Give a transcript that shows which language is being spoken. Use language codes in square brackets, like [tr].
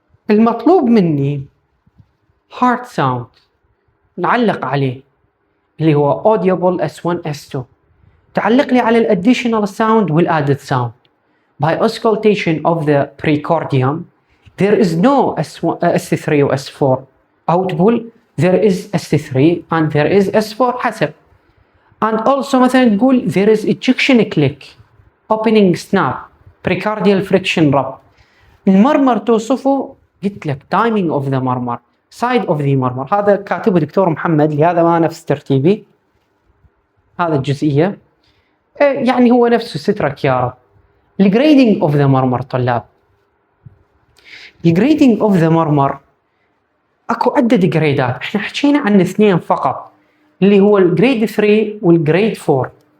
[ar] المطلوب مني heart sound نعلق عليه، اللي هو [en] audible S1 S2. [ar] تعلق لي على الاديشنال ساوند والادد ساوند. [en] By auscultation of the precordium there is no S3 و S4 audible, there is S3 and there is S4 حسب. and also [ar] مثلا تقول [en] there is ejection click, opening snap, precardial friction rub. [ar] المرمر توصفه، قلت لك [en] timing of the [ar] مرمر، [en] side of the [ar] مرمر، هذا كاتبه دكتور محمد، لهذا ما نفس ترتيبي هذا الجزئية، يعني هو نفسه سترك يا رب. الجريدنج اوف ذا مرمر طلاب، الجريدنج اوف ذا مرمر اكو عدة جريدات، احنا حكينا عن اثنين فقط، اللي هو الجريد 3 والجريد 4.